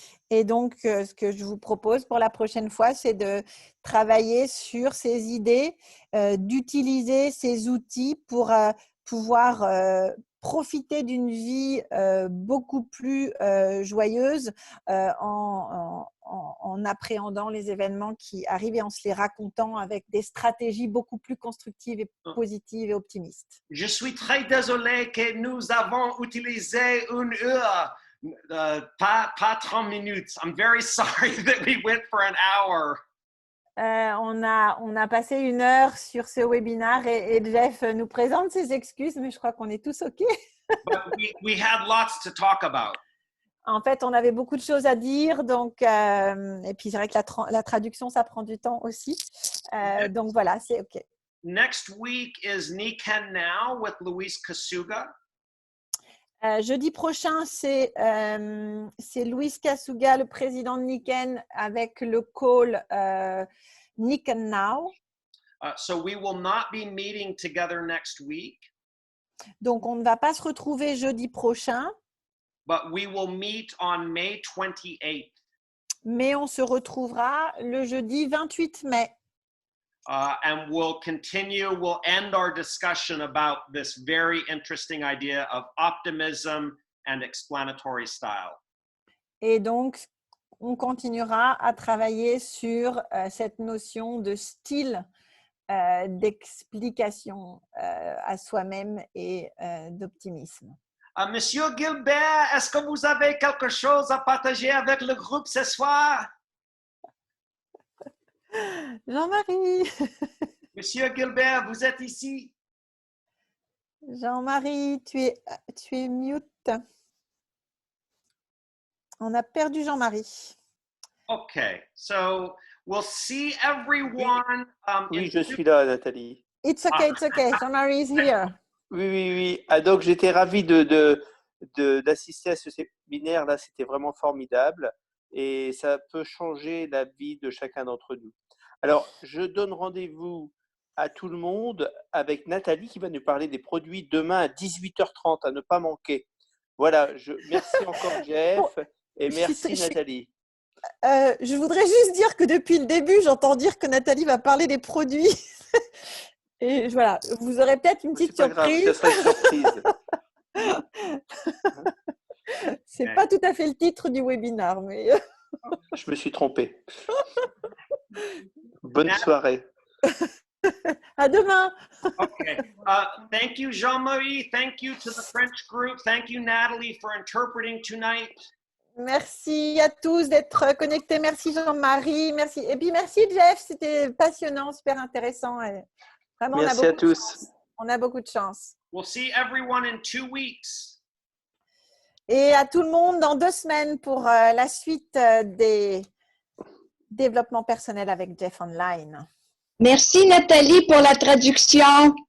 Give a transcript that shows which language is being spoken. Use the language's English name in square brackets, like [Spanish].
[French] Et donc, ce que je vous propose pour la prochaine fois, c'est de travailler sur ces idées, d'utiliser ces outils pour pouvoir profiter d'une vie beaucoup plus joyeuse en appréhendant les événements qui arrivent et en se les racontant avec des stratégies beaucoup plus constructives et positives et optimistes. Je suis très désolé que nous avons utilisé 1 heure, pas 30 minutes. [English] I'm very sorry that we went for an hour. [French] On a passé 1 heure sur ce webinaire et Jeff nous présente ses excuses, mais je crois qu'on est tous OK. [English] But we had lots to talk about. [French] En fait, on avait beaucoup de choses à dire, donc, et puis c'est vrai que la traduction, ça prend du temps aussi. Donc voilà, c'est OK. [English] Next week is Niken Now with Luis Kasuga. [French] Jeudi prochain, c'est Luis Kasuga, le président de Niken, avec le call Niken Now. [English] So we will not be meeting together next week. [French] Donc, on ne va pas se retrouver jeudi prochain. [English] But we will meet on May 28th. [French] Mais on se retrouvera le jeudi 28 mai. [English] And we'll end our discussion about this very interesting idea of optimism and explanatory style. [French] Et donc, on continuera à travailler sur cette notion de style d'explication à soi-même et d'optimisme. Monsieur Gilbert, est-ce que vous avez quelque chose à partager avec le groupe ce soir? Jean-Marie. Monsieur Gilbert, vous êtes ici? Jean-Marie, tu es mute. On a perdu Jean-Marie. [English] Okay, so we'll see everyone. [French] Oui, je suis là, Nathalie. [English] It's okay. Jean-Marie is here. [French] Oui. Ah, donc, j'étais ravi d'assister à ce séminaire. Là, c'était vraiment formidable et ça peut changer la vie de chacun d'entre nous. Alors, je donne rendez-vous à tout le monde avec Nathalie qui va nous parler des produits demain à 18h30, à ne pas manquer. Voilà, merci encore Jeff et merci Nathalie. Je voudrais juste dire que depuis le début, j'entends dire que Nathalie va parler des produits. Et voilà, vous aurez peut-être une petite surprise. Grave, ça sera une surprise. C'est pas tout à fait le titre du webinaire, mais… Je me suis trompé. Bonne soirée. À demain. [English] Okay. Thank you, Jean-Marie. Thank you to the French group. Thank you, Natalie, for interpreting tonight. [French] Merci à tous d'être connectés. Merci Jean-Marie. Merci. Et puis merci Jeff. C'était passionnant, super intéressant. Et vraiment, merci à tous. On a beaucoup de chance. [English] We'll see everyone in 2 weeks. [French] Et à tout le monde dans 2 semaines pour la suite des développements personnels avec Jeff Online. Merci Nathalie pour la traduction.